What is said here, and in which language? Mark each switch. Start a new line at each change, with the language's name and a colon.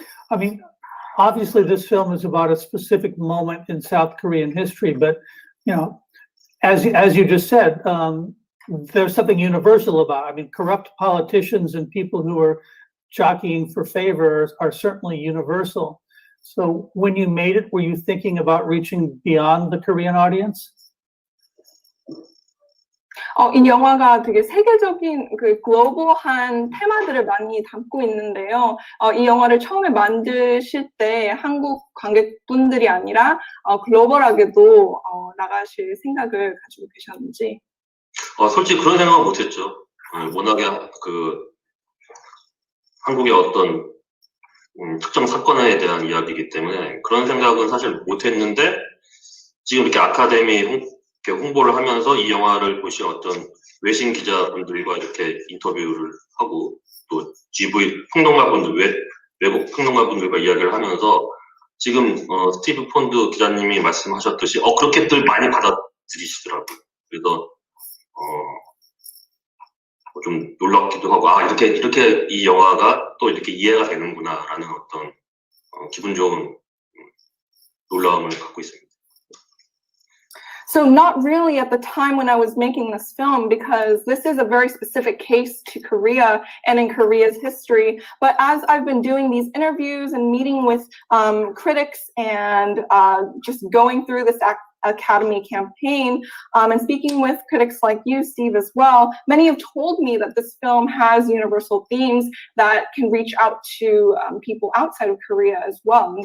English: I mean, obviously this film is about a specific moment in South Korean history, but you know, as you just said, there's something universal about it. I mean, corrupt politicians and people who are jockeying for favor are certainly universal. So when you made it, were you thinking about reaching beyond the Korean audience?
Korean: 이 영화가 되게 세계적인 그 글로벌한 테마들을 많이 담고 있는데요. 이 영화를 처음에 만드실 때 한국 관객분들이 아니라 글로벌하게도 나가실 생각을 가지고 계셨는지. 솔직히 그런 생각은 못했죠. 워낙에 그 한국의 어떤 특정 사건에 대한 이야기이기 때문에 그런 생각은 사실 못했는데 지금 이렇게 아카데미 홍보를 하면서 이 영화를 보신 어떤 외신 기자분들과 이렇게 인터뷰를 하고 또 GV 평론가분들, 외국 평론가분들과 이야기를 하면서 지금 스티브 폰드 기자님이 말씀하셨듯이 그렇게들 많이 받아들이시더라고요. 그래서 좀 놀랍기도 하고 이렇게 이 영화가 또 이렇게 이해가 되는구나라는 어떤 기분 좋은 놀라움을 갖고 있습니다.
English: So not really at the time when I was making this film, because this is a very specific case to Korea and in Korea's history. But as I've been doing these interviews and meeting with critics and just going through this Academy campaign and speaking with critics like you, Steve, as well, many have told me that this film has universal themes that can reach out to people outside of Korea as well.